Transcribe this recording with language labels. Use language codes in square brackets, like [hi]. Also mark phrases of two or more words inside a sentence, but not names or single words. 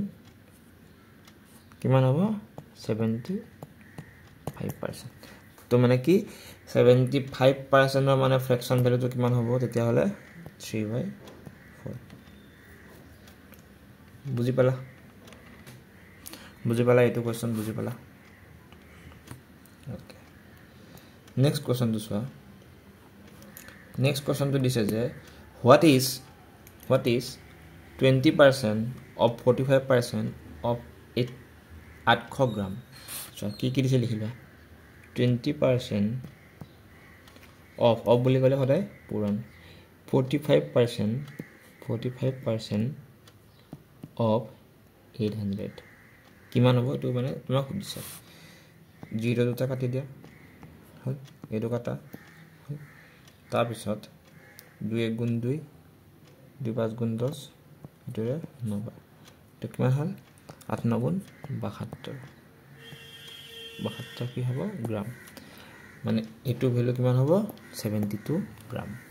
[as] কিমান হ'ব 75% তো মানে কি 75% মানে [en] fraction value [as] কিমান হ'ব তেতিয়া হলে 3/4 বুজি পালা এইটো কোৱেশ্চন বুজি পালা [en] okay next question [as] চোৱা [en] next question [as] দিছে যে [en] what is 20% of 45% of 800 [as] গ্রাম so কি দিছে লিখিবা 20% of বুলি কলে হদায় পুৰণ 45% of 800 কিমান হ'ব তো মানে তোমাক সুধিছে 0 দুটা কাটি দিয়া হয় এইটো কাটা তাৰ পিছত 2 1 গুণ 2 2 5 গুণ 10 এটোৰে 9 তো কিমান হল 8 9 গুণ 72 72 কি হ'ব গ্রাম মানে এটো ভ্যালু কিমান হ'ব 72 গ্রাম